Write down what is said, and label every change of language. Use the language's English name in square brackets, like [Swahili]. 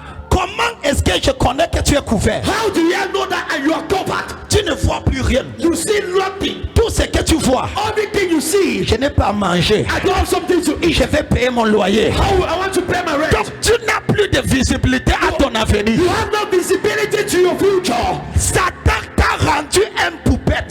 [French] Comment est-ce que je connais que tu es couvert? [English] How do you know that you are covered? [French] Tu ne vois plus rien. [English] You see nothing. [French] Tout ce que tu vois, [English] Everything you see. [French] je n'ai pas à manger. [English] I don't have something to eat. [French] Je vais payer mon loyer. [English] I want to pay my rent. [French] Donc tu n'as plus de visibilité à ton avenir. [English] You have no visibility to your future. [French] Satan t'a rendu un poupette.